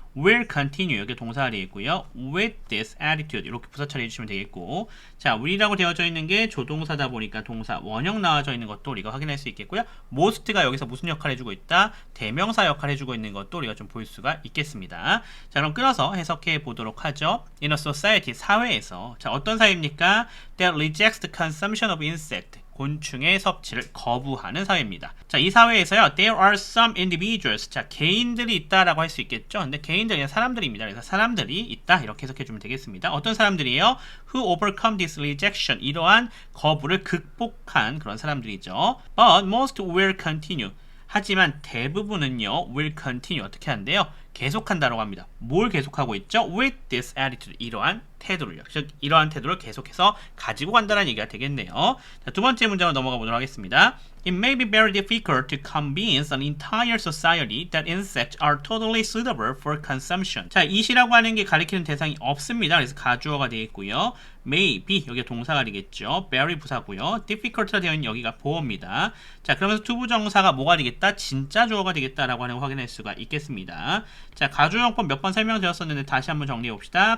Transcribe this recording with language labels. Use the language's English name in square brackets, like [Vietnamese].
[English] will continue [Korean] 여기 동사가 되겠고요. [English] with this attitude [Korean] 이렇게 부사 처리해 주시면 되겠고, 자, will이라고 되어져 있는 게 조동사다 보니까 동사 원형 나와져 있는 것도 우리가 확인할 수 있겠고요. most가 여기서 무슨 역할을 해주고 있다? 대명사 역할을 해주고 있는 것도 우리가 좀 볼 수가 있겠습니다. 자, 그럼 끊어서 해석해 보도록 하죠. [English] In a society, [Korean] 사회에서, 자, 어떤 사회입니까? [English] That rejects the consumption of insect, [Korean] 곤충의 섭취를 거부하는 사회입니다. 자, 이 사회에서요, [English] there are some individuals. [Korean] 자, 개인들이 있다라고 할 수 있겠죠. 근데 개인들이 사람들입니다. 그래서 사람들이 있다 이렇게 해석해주면 되겠습니다. 어떤 사람들이에요? [English] Who overcome this rejection. [Korean] 이러한 거부를 극복한 그런 사람들이죠. [English] But most will continue. [Korean] 하지만 대부분은요, [English] will continue [Korean] 어떻게 한대요? 계속한다라고 합니다. 뭘 계속하고 있죠? [English] With this attitude. [Korean] 이러한 태도를요. 즉, 이러한 태도를 계속해서 가지고 간다는 얘기가 되겠네요. 자, 두 번째 문제로 넘어가 보도록 하겠습니다. [English] It may be very difficult to convince an entire society that insects are totally suitable for consumption. [Korean] 자, it이라고 하는 게 가리키는 대상이 없습니다. 그래서 가주어가 되겠고요. may be 여기가 동사가 되겠죠. very 부사고요. difficult가 되어 있는 여기가 보어입니다. 자, 그러면서 투부정사가 뭐가 되겠다? 진짜 주어가 되겠다라고 하는 거 확인할 수가 있겠습니다. 자, 가주어용법 몇 번 설명드렸었는데 다시 한번 정리해 봅시다.